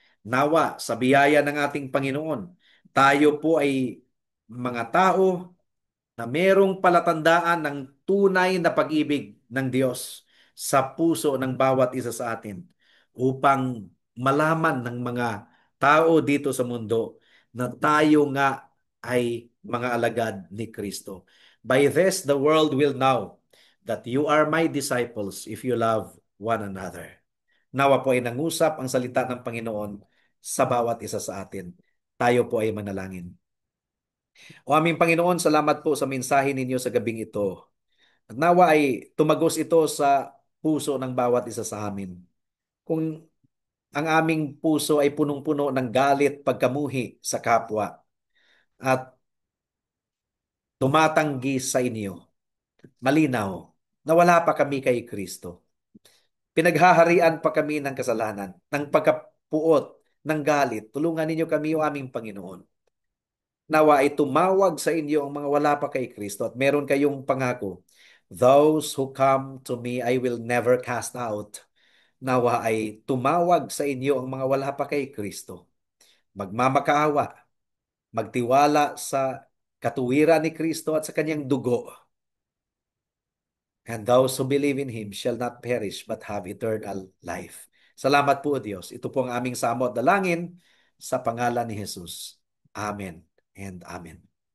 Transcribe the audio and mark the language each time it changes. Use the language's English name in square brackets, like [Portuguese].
[Filipino] Nawa, sa biyaya ng ating Panginoon, tayo po ay mga tao na merong palatandaan ng tunay na pag-ibig ng Diyos sa puso ng bawat isa sa atin upang malaman ng mga tao dito sa mundo na tayo nga ay mga alagad ni Kristo. [English] By this, the world will know that you are my disciples if you love one another. [Filipino] Nawa po ay nangusap ang salita ng Panginoon sa bawat isa sa atin. Tayo po ay manalangin. O aming Panginoon, salamat po sa mensahe ninyo sa gabing ito. At nawa ay tumagos ito sa puso ng bawat isa sa amin. Kung ang aming puso ay punong-puno ng galit, pagkamuhi sa kapwa, at tumatanggi sa inyo, malinaw na wala pa kami kay Kristo. Pinaghaharian pa kami ng kasalanan, ng pagkapuot, ng galit. Tulungan ninyo kami, o aming Panginoon. Nawa ay tumawag sa inyo ang mga wala pa kay Kristo at meron kayong pangako. [English] Those who come to me, I will never cast out. [Filipino] Nawa ay tumawag sa inyo ang mga wala pa kay Kristo. Magmamakaawa, magtiwala sa katuwiran ni Kristo at sa kanyang dugo. [English] And those who believe in Him shall not perish but have eternal life. [Filipino] Salamat po, Diyos. Ito po ang aming samot dalangin sa pangalan ni Jesus. Amen and Amen.